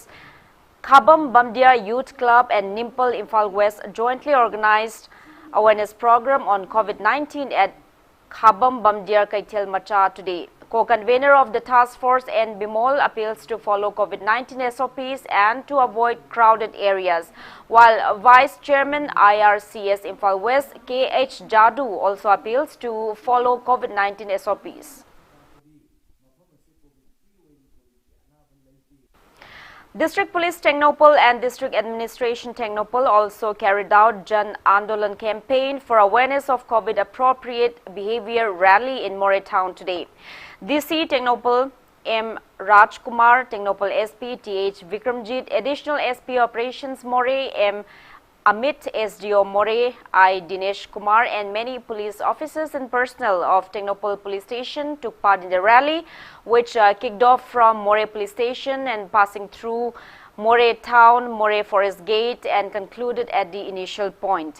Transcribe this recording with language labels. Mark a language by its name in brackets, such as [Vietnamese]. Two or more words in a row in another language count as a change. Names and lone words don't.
[English] Khabam Bamdia Youth Club and Nimple Imphal West jointly organized awareness program on COVID-19 at Khabam Bamdia Kaitel Macha today. Co-convener of the task force N. Bimol appeals to follow COVID-19 SOPs and to avoid crowded areas, while Vice Chairman IRCS Imphal West K.H. Jadu also appeals to follow COVID-19 SOPs. District Police Technopol and District Administration Technopol also carried out Jan Andolan campaign for awareness of COVID-appropriate behavior rally in More town today. DC Technopol M. Rajkumar, Technopol SP T.H. Vikramjit, Additional SP Operations More M. Amit SDO More, I. Dinesh Kumar and many police officers and personnel of Technopol Police Station took part in the rally, which kicked off from More Police Station and passing through More Town, More Forest Gate and concluded at the initial point.